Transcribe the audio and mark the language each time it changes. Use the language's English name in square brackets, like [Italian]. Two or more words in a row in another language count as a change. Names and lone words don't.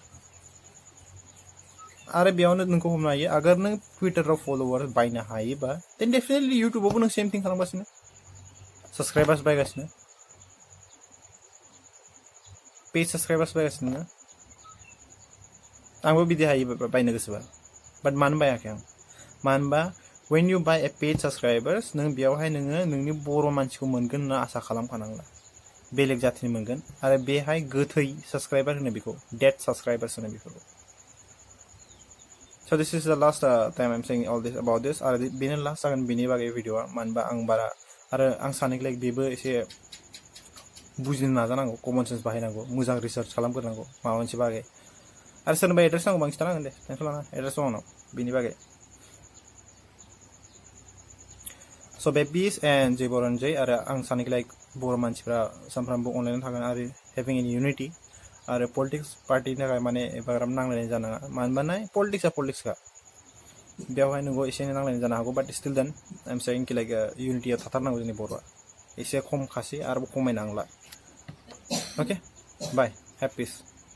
[Bodo] आरो बेयावनो नोंखौ हमनो हायो आगर नों टुइटाराव फलोवार्स बायनो हायोबा [English] then definitely [Bodo] इउटुबावबो नों [English] same thing [Bodo] खालामगासिनो साबस्क्राइबार्स बायगासिनो पेज साबस्क्राइबार्स बायगासिनो नोङो आंबो बिदि हायो बायनो गोसोबा बाट मानो बायाखै आं मानो होनबा [English] when you buy a paid subscribers [Bodo] नों बेयावहाय नोङो नोंनि बर' मानसिखौ मोनगोन होनना आसा खालामखानांला बेलेग जाथिनि मोनगोन आरो बेहाय गोथै साबस्क्राइबार होनो बेखौ [English] dead subscribers [Bodo] होनो बेफोरखौ [English] So this is the last time I'm saying all this about this [Bodo] आरो बेनो लास्ट जागोन बेनि बागै भिडिअआ मानो होनबा आं बारा आरो आं सानो लाइक बेबो एसे बुजिनो नाजानांगौ [English] common sense [Bodo] बाहायनांगौ मोजां रिसार्च खालामग्रोनांगौ माबा मोनसे बागै आरो सोरनोबा एड्रेस नांगौ बांसिन नांगोन दे टेनसन लानाङा एड्रेस दं आंनाव बेनि बागै [English] so be peace [Bodo] एन्ड जय बर'नजय आरो आं सानो लाइक बर' मानसिफ्रा सानफ्रामबो अनलाइन थागोन आरो [English] having in unity [Bodo] आरो पलिटिक्स पार्टिनि थाखाय माने एफाग्राब नांलायनाय जानाङा मानो होनबा नाय पलिटिक्सआ पलिटिक्सखा बेवहाय नोंगौ एसे एनै नांलायनाय जानो हागौ [English] but still then I am saying ki like [Bodo] इउनिटिया थाथारनांगौ जोंनि बर'आ एसे खम खासै आरो खमायनांला [English] okay bye happy peace